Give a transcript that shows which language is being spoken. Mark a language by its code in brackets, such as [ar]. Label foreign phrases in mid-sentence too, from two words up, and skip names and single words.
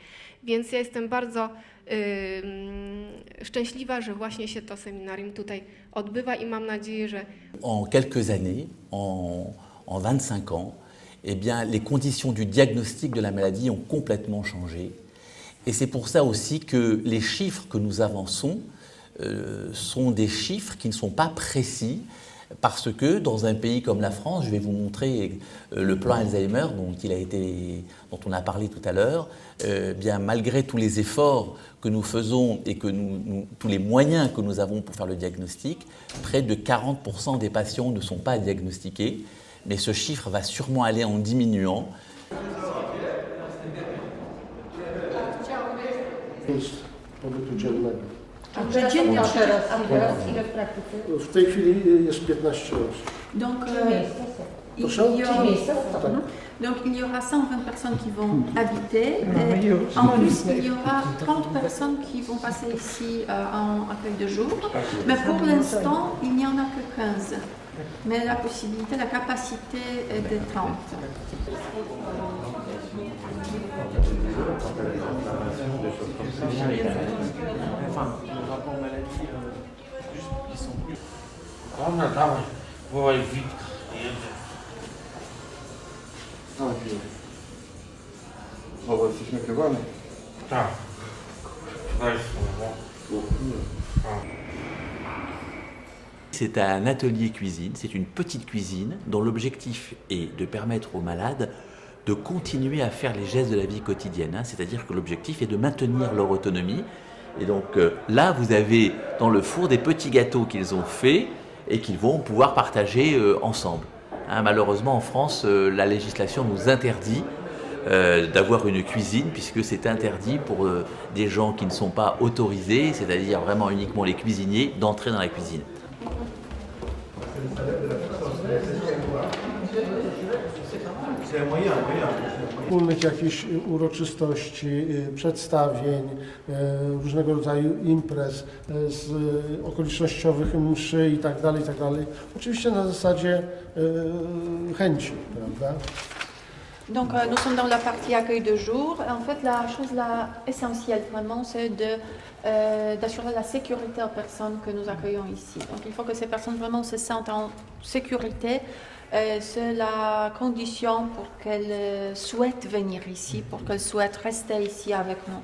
[pl] Więc ja jestem bardzo szczęśliwa, że właśnie się to seminarium tutaj odbywa i mam nadzieję, że [fr] en quelques années, en 25 ans, eh bien, les conditions du diagnostic de la maladie ont complètement changé. Et c'est pour ça aussi que les chiffres que nous avançons sont des chiffres qui ne sont pas précis, parce que dans un pays comme la France, je vais vous montrer le plan Alzheimer dont on a parlé tout à l'heure, bien malgré tous les efforts que nous faisons et que tous les moyens que nous avons pour faire le diagnostic, près de 40% des patients ne sont pas diagnostiqués, mais ce chiffre va sûrement aller en diminuant. [pl] Dziennie teraz ile w praktyce? W tej chwili jest 15 osób. [fr] Donc, il y aura 120 personnes qui vont habiter. En plus, il y aura 30 personnes qui vont passer ici en accueil de jour. Mais pour l'instant, il n'y en a que 15. Mais la possibilité, la capacité est de 30. [pl] Dawaj, wołaj Witka. O, jesteś nagrywany? Tak. Daj słowo. [fr] C'est un atelier cuisine, c'est une petite cuisine dont l'objectif est de permettre aux malades de continuer à faire les gestes de la vie quotidienne. C'est-à-dire que l'objectif est de maintenir leur autonomie. Et donc là, vous avez dans le four des petits gâteaux qu'ils ont faits et qu'ils vont pouvoir partager ensemble. Malheureusement, en France, la législation nous interdit d'avoir une cuisine, puisque c'est interdit pour des gens qui ne sont pas autorisés, c'est-à-dire vraiment uniquement les cuisiniers, d'entrer dans la cuisine. C'est un moyen. [pl] wspólnych jakichś uroczystości, przedstawień, różnego rodzaju imprez, z okolicznościowych mszy i tak dalej. Oczywiście na zasadzie chęci, prawda? [fr] Donc nous sommes dans la partie accueil de jour. En fait, la chose essentielle vraiment, c'est d'assurer la sécurité aux personnes que nous accueillons ici. Donc il faut que ces personnes vraiment se sentent en sécurité. C'est la condition pour qu'elles souhaitent venir ici, pour qu'elles souhaitent rester ici avec nous.